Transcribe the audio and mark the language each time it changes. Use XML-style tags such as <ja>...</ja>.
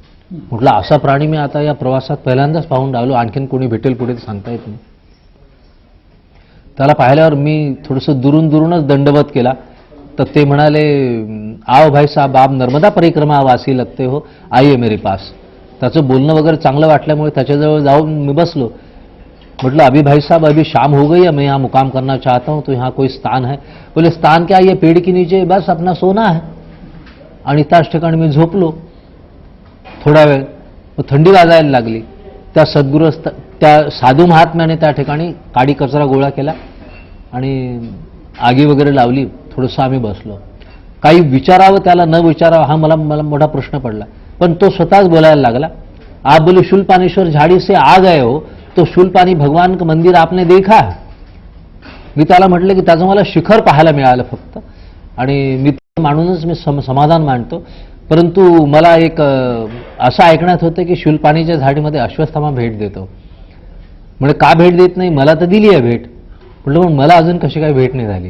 <mr>म्हटलं असा प्राणी मी आता या प्रवासात पहिल्यांदाच पाहून राहिलो, आणखीन कोणी भेटेल पुढे सांगता येत नाही. त्याला पाहिल्यावर मी थोडंसं दुरूनच दंडवत केला. तर ते म्हणाले,</mr> <hi>आओ भाई साहब, आप नर्मदा परिक्रमा वासी लगते हो, आइए मेरे पास.</hi> <mr>त्याचं बोलणं वगैरे चांगलं वाटल्यामुळे त्याच्याजवळ जाऊन मी बसलो. म्हटलं</mr> <hi>अभी भाई साहब अभी शाम हो गई है, मैं यहाँ मुकाम करना चाहता हूँ, तो यहाँ कोई स्थान है? बोले स्थान क्या, ये पेड़ के नीचे बस अपना सोना है.</hi> <mr>आणि त्याच ठिकाणी मी झोपलो थोडा वेळ. थंडी वाजायला लागली. त्या सद्गुरु, त्या साधू महात्म्याने त्या ठिकाणी काडी कचरा गोळा केला आणि आगी वगैरे लावली. थोडंसं आम्ही बसलो. काही विचारावं त्याला न विचारावं हा मला मोठा प्रश्न पडला. पण तो स्वतःच बोलायला लागला.</mr> <hi>आप बोले शूलपानेश्वर झाड़ी से आ गए हो, तो शूलपानी भगवान का मंदिर आपने देखा?</hi> <mr>मी त्याला म्हटलं की त्याचं मला शिखर पाहायला मिळालं फक्त, आणि मी मानूनच मी समाधान मानतो. परंतु मला एक असं ऐकण्यात होतं की शूलपाणीच्या झाडीमध्ये अश्वत्थामा भेट देतो. म्हणजे का भेट देत नाही, मला तर दिली आहे भेट. म्हटलं पण मला अजून कशी काही भेट नाही झाली.</mr>